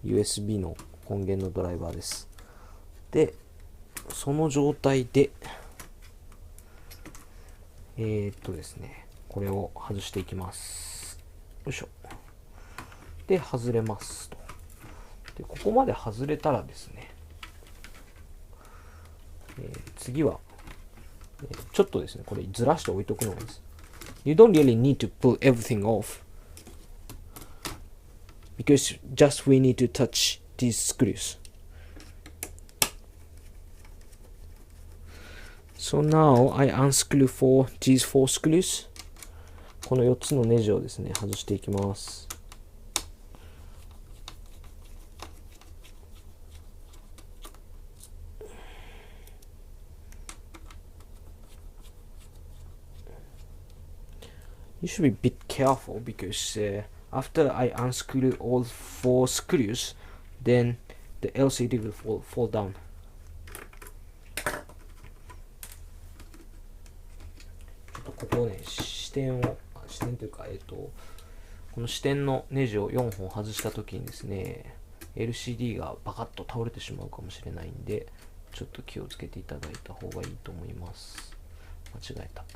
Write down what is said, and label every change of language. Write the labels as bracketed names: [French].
[Japanese] USB の音源のドライバーです。で、その状態で、ですね、これを外していきます。よいしょ。で、外れますと。で、ここまで外れたらですね、次は、ちょっとですね、これずらして置いとくのがいいです。 [English] You don't really need to pull everything off because just we need to touch these screws. So now I unscrew for these 4 screws. [Japanese] この4つのネジをですね、外していきます。 [English] You should be a bit careful because after I unscrew all 4 screws, then the LCD will fall down. [Japanese] ちょっとここね、視点というか、この視点のネジを4本外したときにですね、LCD がバカッと倒れてしまうかもしれないんで、ちょっと気をつけていただいた方がいいと思います。間違えた。